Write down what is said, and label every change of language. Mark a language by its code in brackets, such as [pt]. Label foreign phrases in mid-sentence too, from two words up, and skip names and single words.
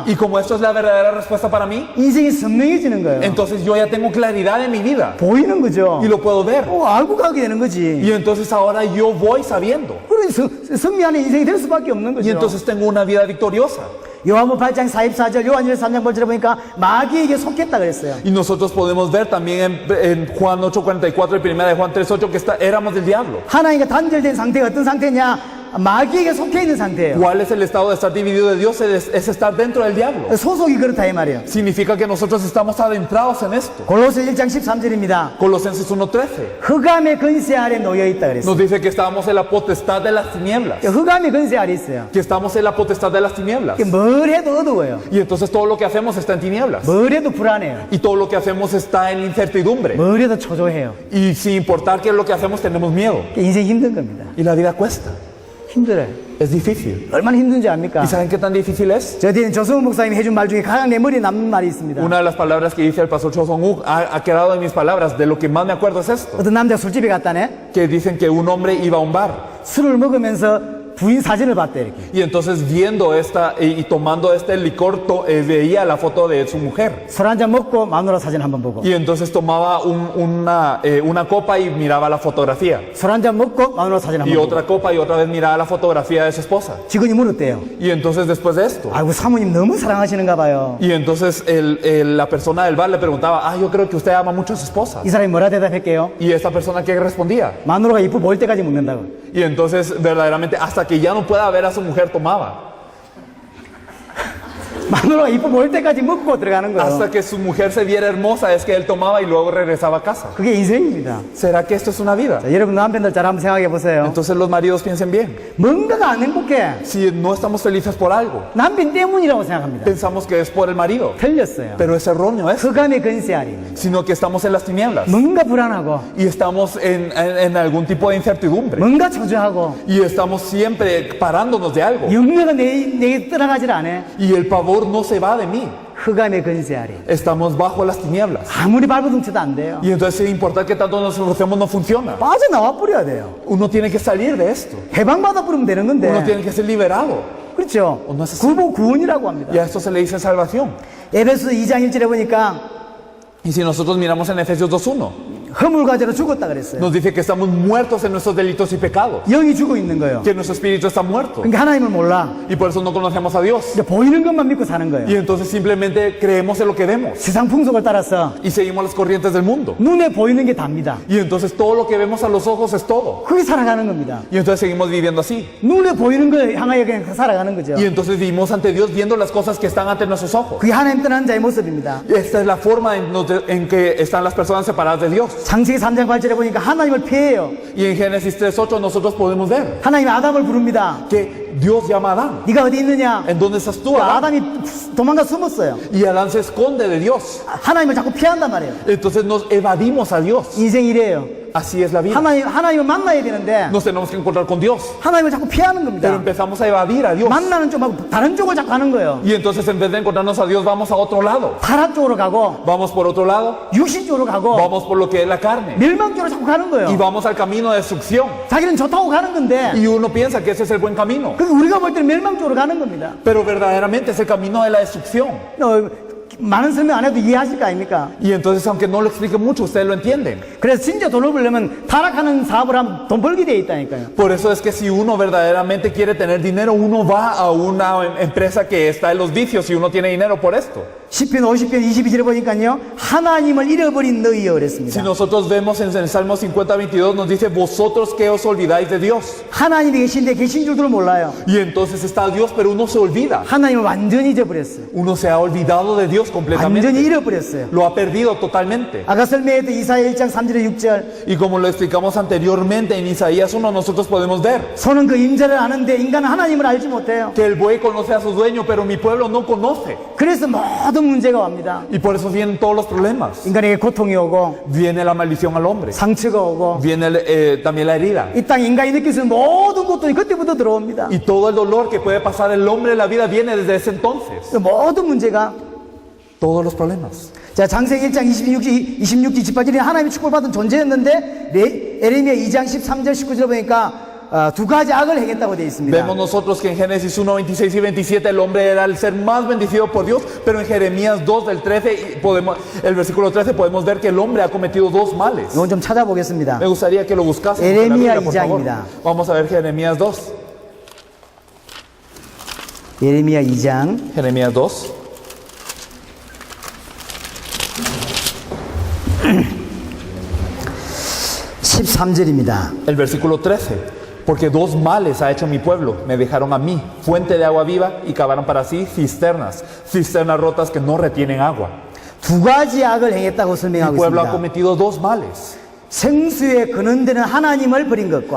[es] Y como esto es la verdadera respuesta para mí, [ko] 인생이 선명해지는 거예요. [es] entonces yo ya tengo claridad en mi vida [ko] 보이는 거죠. [es] y lo puedo ver. [ko] 알고 가게 되는 거지. [es] Y entonces ahora yo voy sabiendo. [ko] 그런 승리하는 인생이 될 수밖에 없는 [es] Y [ko] 거죠. [es] entonces tengo una vida victoriosa. [ko] 요한복음 8장 44절, 요한일서 3장 8절에 보니까 마귀에게 속했다 그랬어요. [es] Y nosotros podemos ver también en Juan 8:44 y 1 de Juan 3:8 que éramos del diablo. [ko] 하나님과 단절된 상태가 어떤 상태냐? 마귀에게 속해 있는 상태예요. [es] ¿Cuál es el estado de estar dividido de Dios? Es estar dentro del diablo. [ko] 소속이 그렇다 이 말이에요. [es] Significa que nosotros estamos adentrados en esto. [ko] 골로새 1장 13절입니다. [es] Colosenses 1:13 [ko] 흑암의 권세 아래 놓여 있다 그랬어요. [es] nos dice que estábamos en la potestad de las tinieblas. [ko] 흑암의 권세 아래 있어요. [es] Que estamos en la potestad de las tinieblas. [ko] 뭘 해도 어두워요. [es] Y entonces todo lo que hacemos está en tinieblas. [ko] 뭘 해도 불안해요. [es] Y todo lo que hacemos está en incertidumbre. [ko] 뭘 해도 초조해요. [es] Y sin importar qué es lo que hacemos, tenemos miedo. [ko] 인생 힘든 겁니다. [es] Y la vida cuesta. [ko] 힘들어요. [es] Es difícil. [ko] 얼마나 힘든지 압니까? [es] ¿Y saben qué tan difícil es? [ko] 저 뒤에 조성훈 목사님이 해준 말 중에 가장 내 머리에 남는 말이 있습니다. [es] Una de las palabras que dice el pastor Cho Song-wook ha quedado en mis palabras. De lo que más me acuerdo es esto. [ko] 어떤 남자가 술집에 갔다네. [es] Que dicen que un hombre iba a un bar. [ko] 술을 먹으면서 부인 사진을 봤대 이렇게. [es] Y entonces viendo esta y tomando este licor veía la foto de su mujer. [ko] 술 한 잔 먹고 마누라 사진 한번 보고. [es] Y entonces tomaba una copa y miraba la fotografía. [ko] 술 한 잔 먹고 마누라 사진 [es] Y [ko] 한번 보고. [es] otra copa y otra vez miraba la fotografía de su esposa. [ko] 직원이 물었대요. [es] Y entonces después de esto. [ko] 아이고 사모님 너무 사랑하시는가 봐요. [es] Y entonces la persona del bar le preguntaba, yo creo que usted ama mucho a su esposa. [ko] 이 사람이 뭐라 대답할게요? [es] Y esta persona que respondía. [ko] 마누라가 이쁘 보일 때까지 먹는다고. [es] Y entonces verdaderamente hasta que ya no pueda ver a su mujer tomaba. [ko] 마누라가 이뻐 보일 때까지 먹고 들어가는 거예요. [es] Hasta que su mujer se viera hermosa es que él tomaba y luego regresaba a casa. [ko] 그게 인생입니다. [es] ¿Será que esto es una vida? [ko] 자, 여러분 남편들 잘 한번 생각해 보세요. [es] Entonces los maridos piensen bien. [ko] 뭔가가 안 행복해. [es] Si no estamos felices por algo, [ko] 남편 때문이라고 생각합니다. [es] pensamos que es por el marido. [ko] 틀렸어요. [es] Pero es erróneo eso. [ko] 흑암의 근세 아래 있는 거예요. [es] Sino que estamos en las tinieblas. [ko] 뭔가 불안하고 [es] Y estamos en algún tipo de incertidumbre. [ko] 뭔가 초조하고 [es] Y estamos siempre parándonos de algo. [ko] 영매가 내게 떠나가질 않아. [es] Y el pavor no se va de mí. [ko] 흑암의 근세 아래. [es] Estamos bajo las tinieblas. [ko] 아무리 발버둥 쳐도 안 돼요. [es] Y entonces sin importar que tanto nos esforcemos no funciona. [ko] 빠져나와 버려야 돼요. [es] Uno tiene que salir de esto. [ko] 해방받아 버리면 되는 [es] Uno [ko] 건데. [es] tiene que ser liberado. [ko] 그렇죠. [es] No es así. [ko] 구보 구원이라고 합니다. [es] Y a esto se le dice salvación. [ko] 에베소 2장 1절에 보니까 [es] Y si nosotros miramos en Efesios 2.1, [ko] 허물과제로 죽었다 그랬어요. [es] nos dice que estamos muertos en nuestros delitos y pecados. [ko] 영이 죽어 있는 거예요. [es] Que nuestro espíritu está muerto. [ko] 그러니까 하나님을 몰라. [es] Y por eso no conocemos a Dios. [ko] 이제 보이는 것만 믿고 사는 거예요. [es] Y entonces simplemente creemos en lo que vemos. [ko] 세상 풍속을 따라서 [es] Y seguimos las corrientes del mundo. [ko] 눈에 보이는 게 답니다. [es] Y entonces todo lo que vemos a los ojos es todo. [ko] 그게 살아가는 겁니다. [es] Y entonces seguimos viviendo así. [ko] 눈에 보이는 거에 향하여 그냥 살아가는 거죠. [es] Y entonces vivimos ante Dios viendo las cosas que están ante nuestros ojos. [ko] 그게 하나님 떠난 자의 모습입니다. [es] Y esta es la forma en que están las personas separadas de Dios. [ko] 창세기 3장 8절에 보니까 하나님을 피해요. [es] Y en Génesis 3.8 nosotros podemos ver [ko] 하나님이 아담을 부릅니다. [es] que Dios llama a Adán. [ko] 네가 어디 있느냐? [es] ¿En dónde estás tú, Adán? [ko] 아담이 도망가 숨었어요. [es] Y Adán se esconde de Dios. [ko] 하나님을 자꾸 피한단 말이에요. [es] Entonces nos evadimos a Dios. [ko] 인생이 이래요. [es] Así es la vida. [ko] 하나님을 만나야 되는데 [es] Nos tenemos que encontrar con Dios. [ko] 하나님을 자꾸 피하는 [es] Pero [ko] 겁니다. [es] empezamos a evadir a Dios. [ko] 만나는 쪽하고 다른 쪽을 자꾸 가는 거예요. [es] Y entonces en vez de encontrarnos a Dios vamos a otro lado. [ko] 타락 쪽으로 가고 [es] Vamos por otro lado. [ko] 육신 쪽으로 가고 [es] Vamos por lo que es la carne. [ko] 멸망 쪽으로 자꾸 가는 [es] Y [ko] 거예요. [es] vamos al camino de destrucción. [ko] 자기는 좋다고 가는 건데 [es] Y uno piensa que ese es el buen camino. [ko] 그 우리가 볼 때는 멸망 쪽으로 가는 겁니다. [es] Pero verdaderamente es el camino de la destrucción. [ko] 많은 설명 안 해도 이해하실 거 아닙니까? [es] Y entonces aunque no lo explique mucho, ustedes lo entienden. [ko] 그래서 진짜 돈을 벌려면 타락하는 사업을 하면 돈 벌게 돼 있다니까요. [es] Por eso es que si uno verdaderamente quiere tener dinero, uno va a una empresa que está en los vicios y uno tiene dinero por esto. [ko] 시편 50편 22절에 보니까요 하나님을 잃어버린 너희여 [es] Si [ko] 그랬습니다. [es] nosotros vemos en el Salmo 50:22 nos dice vosotros que os olvidáis de Dios. [ko] 하나님이 계신데 계신 줄도 몰라요. [es] Y entonces está Dios, pero uno se olvida. [ko] 하나님을 완전히 잊어버렸어요. [es] Uno se ha olvidado de Dios [ko] 완전히 [es] completamente. [ko] 잃어버렸어요. [es] Lo ha perdido totalmente. [ko] 아까 설명했던 이사야 1장 3절에 6절 [es] Y como lo explicamos anteriormente en Isaías 1, nosotros podemos ver [ko] 소는 그 임자를 아는데 인간은 하나님을 알지 못해요. [es] que el buey conoce a su dueño, pero mi pueblo no conoce. [ko] 그래서 모든 문제가 옵니다. [es] Y por eso vienen todos los problemas. [ko] 인간에게 고통이 오고 [es] Viene la maldición al hombre. [ko] 상처가 오고 [es] Viene también la herida. [ko] 이 땅 인간이 느낄 수 있는 모든 고통이 그때부터 들어옵니다. [es] Y todo el dolor que puede pasar el hombre en la vida viene desde ese entonces. [ko] 모든 문제가 [es] Todos los problemas. [ko] 자 창세기 1장 26절 28절에 하나님의 축복받은 존재였는데 에레미야 2장 13절 19절 보니까 두 가지 악을 행했다고 되어 있습니다. [es] Vemos nosotros que en Génesis 1, 26 y 27 el hombre era el ser más bendecido por Dios, pero en Jeremías 2 del 13, el versículo 13 podemos ver que el hombre ha cometido dos males. [ko] 이건 좀 찾아보겠습니다. [es] Me gustaría que lo buscasen. Jeremías por favor. [ko] 2장입니다. [es] Vamos a ver Jeremías 2. [ko] 예레미야 2장 [es] Jeremías 2. [ko] 13절입니다. [es] El versículo 13. Porque dos males ha hecho mi pueblo. Me dejaron a mí, fuente de agua viva, y cavaron para sí cisternas rotas que no retienen agua. [ko] 두 가지 악을 행했다고 [es] Mi [ko] 설명하고 [es] pueblo ha [ko] 있습니다. [es] cometido dos males. [ko] 생수의 근원되는 하나님을 버린 것과